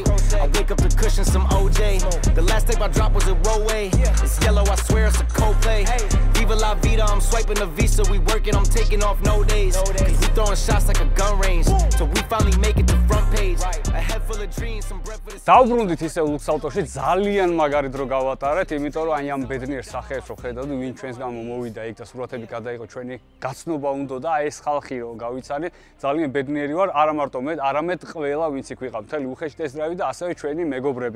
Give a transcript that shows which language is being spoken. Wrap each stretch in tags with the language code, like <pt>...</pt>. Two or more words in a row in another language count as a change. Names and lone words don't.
<en>I wake up the cushion, some OJ. The last tape I dropped was a rollway. It's yellow, I swear it's a Coldplay. Viva la vida, I'm swiping the Visa. We working, I'm taking off no days. Cause we throwing shots like a gun range. Till we finally make it to front page. A head full of dreams, some breath for the</en> <ka>დავბრუნდით ისე ლუქსავტოში, ძალიან მაგარი დრო გავატარეთ, იმიტომ რომ აი ამ ბედნიერ სახეებს რო ხედავდი, ვინ ჩვენს გამო მოვიდა იქ და სურათები გადაიღო, ჩვენი გაცნობა უნდა და ეს ხალხი რო გავიცანი, ძალიან ბედნიერი ვარ, არა მარტო მე, არამედ ყველა ვინც იქ ვიყავ, მთელი უხეში ტესტ-დრაივი და ასევე ჩვენი მეგობრები.</ka>